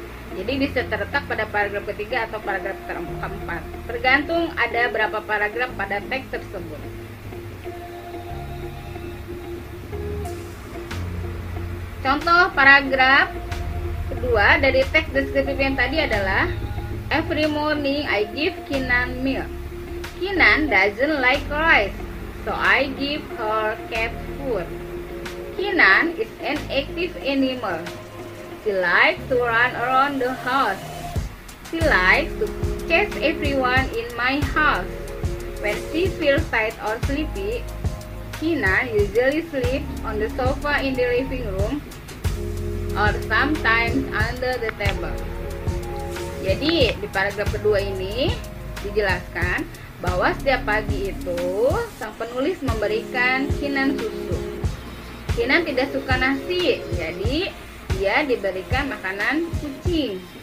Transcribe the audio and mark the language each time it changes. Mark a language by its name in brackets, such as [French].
[Indonesian] Jadi bisa terletak pada paragraf ketiga atau paragraf keempat, tergantung ada berapa paragraf pada teks tersebut. Contoh paragraf kedua dari teks deskriptif yang tadi adalah [English] every morning I give Kinan milk. Kinan doesn't like rice, so I give her cat food. Kinan is an active animal. She likes to run around the house. She likes to chase everyone in my house. When she feels tired or sleepy, Kinan usually sleeps on the sofa in the living room or sometimes under the table. [Indonesian] Jadi di paragraf kedua ini dijelaskan bahwa setiap pagi itu sang penulis memberikan Kinan susu. Kinan tidak suka nasi, jadi dia diberikan makanan kucing.